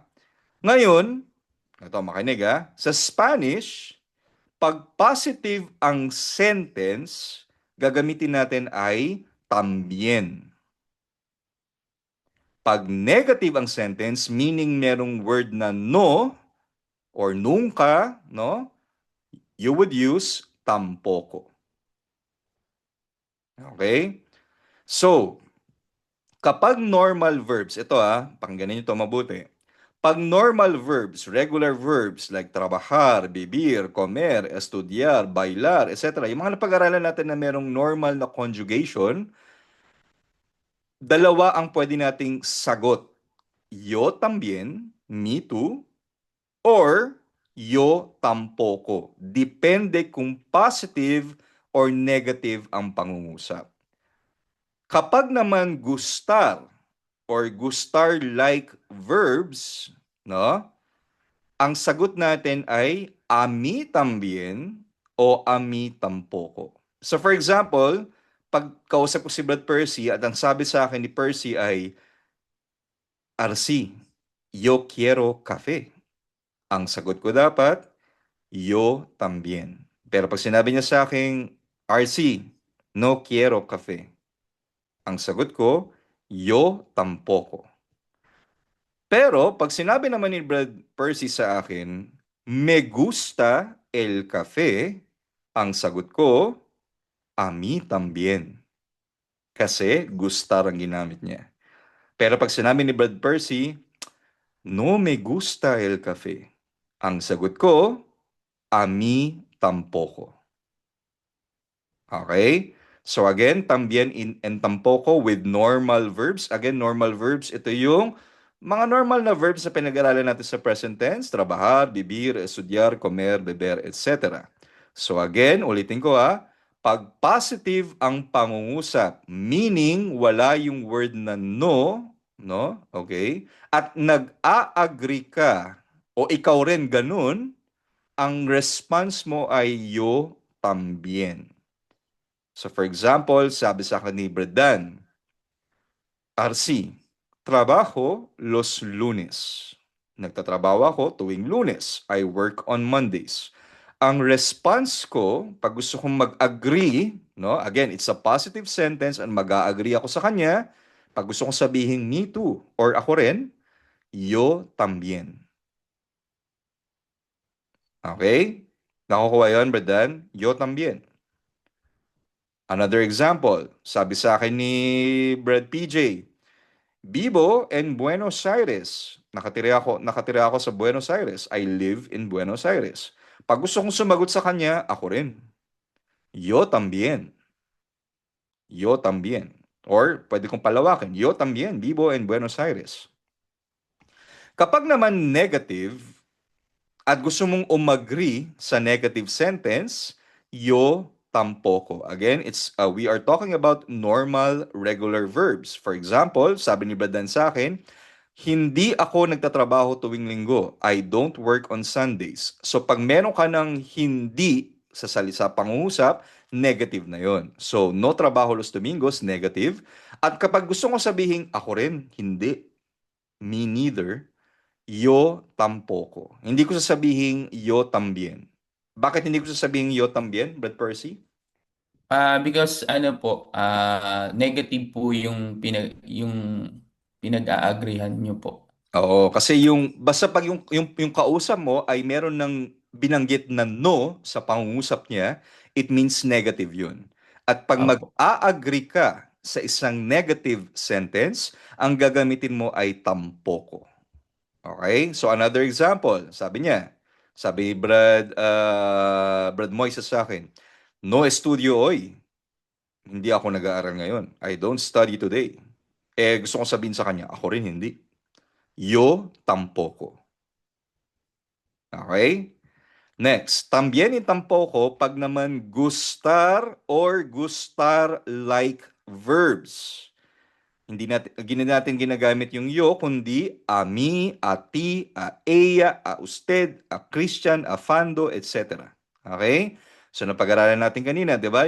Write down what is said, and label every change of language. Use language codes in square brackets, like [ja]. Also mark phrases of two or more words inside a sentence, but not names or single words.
[tl] Ngayon, ito makinig ha, sa Spanish, pag positive ang sentence, gagamitin natin ay también. Pag negative ang sentence, meaning merong word na no or nunca, no? [en] You would use tampoco. Okay? [tl] So, kapag [en] normal verbs, [tl] ito pakinggan niyo ito mabuti. [en] Pag normal verbs, regular verbs like [es] trabajar, vivir, comer, estudiar, bailar, etc., [tl] yung mga napag-aralan natin na merong normal na conjugation, dalawa ang pwede nating sagot. [es] Yo también, [en] me too, or [es] yo tampoco. [tl] Depende kung [en] positive or negative [tl] ang pangungusap. Kapag naman [en] gustar or gustar-like verbs, [tl] no? Ang sagot natin ay [es] a mí también o a mí tampoco. [en] So for example, [tl] pag kausap ko si Brad Percy at ang sabi sa akin ni Percy ay, [es] Arsi, yo quiero café. [tl] Ang sagot ko dapat, [es] yo también. [tl] Pero pag sinabi niya sa akin, RC, [es] no quiero café. [tl] Ang sagot ko, [es] yo tampoco. [tl] Pero pag sinabi naman ni Brad Percy sa akin, [es] me gusta el café? [tl] Ang sagot ko, [es] a mí también. [tl] Kasi gustar ang ginamit niya. Pero pag sinabi ni Brad Percy, [es] no me gusta el café. [tl] Ang sagot ko, [es] a mí tampoco. [en] Okay? So again, también and tampoco with normal verbs. Again, normal verbs, [tl] ito yung mga normal na verbs na pinag-aralan natin sa [en] present tense, [es] trabajar, vivir, estudiar, comer, beber, etc. [tl] So again, ulitin ko pag positive ang pangungusap, meaning wala yung word na no, no? Okay? At nag-a-agree ka o ikaw rin ganun, ang response mo ay [es] yo también. [en] So for example, [tl] sabi sa akin ni Bredan, RC, [es] trabajo los lunes. [tl] Nagtatrabaho ako tuwing Lunes. [en] I work on Mondays. [tl] Ang response ko, pag gusto kong mag-agree, no? [en] Again, it's a positive sentence and [tl] mag-agree ako sa kanya. Pag gusto kong sabihin [en] me too [tl] or ako rin, [es] yo también. [tl] Okay? Nakukuha yun, Bredan? [es] Yo también. [en] Another example, [tl] sabi sa akin ni Brad PJ, [es] Vivo en Buenos Aires. [tl] Nakatira ako sa Buenos Aires. [en] I live in Buenos Aires. [tl] Pag gusto kong sumagot sa kanya, ako rin. [es] Yo también. Yo también. [tl] Or pwede kong palawakin. [es] Yo también vivo en Buenos Aires. [tl] Kapag naman negative, at gusto mong umagree sa negative sentence, [es] yo tampoco. [en] Again, we are talking about normal, regular verbs. For example, [tl] sabi ni Badan sa akin, hindi ako nagtatrabaho tuwing linggo. [en] I don't work on Sundays. [tl] So pag meron ka ng hindi sa salisa pangungusap, negative na yon. [es] So no trabaho los domingos, [tl] negative. At kapag gusto ko sabihin, ako rin, hindi, [en] me neither, [es] yo tampoco. [tl] Hindi ko sasabihin [es] yo también. [tl] Bakit hindi ko sasabihin [es] yo también, [tl] Brad Percy? Because ano po, negative po yung pinag-aagrihan nyo po. Oo, kasi basta pag yung kausap mo ay meron ng binanggit na no sa pangungusap niya, [en] it means negative yun. [tl] At pag Opo. mag-a-agree ka sa isang [en] negative sentence, [tl] ang gagamitin mo ay tampoko. [en] Okay? So another example, [tl] sabi ni Brad Moises sa akin, [es] no estudio hoy. [tl] Hindi ako nag-aaral ngayon. [en] I don't study today. [tl] Gusto kong sabihin sa kanya, ako rin hindi. [es] Yo tampoco. Okay? [tl] Next, [es] también y tampoco [tl] pag naman gustar [en] or gustar-like verbs. [tl] Hindi natin ginagamit yung yo, kundi [es] a mí, a ti, a ella, a usted, a Christian, a Fando, etc. [tl] Okay? So napag-aralan natin kanina, di ba?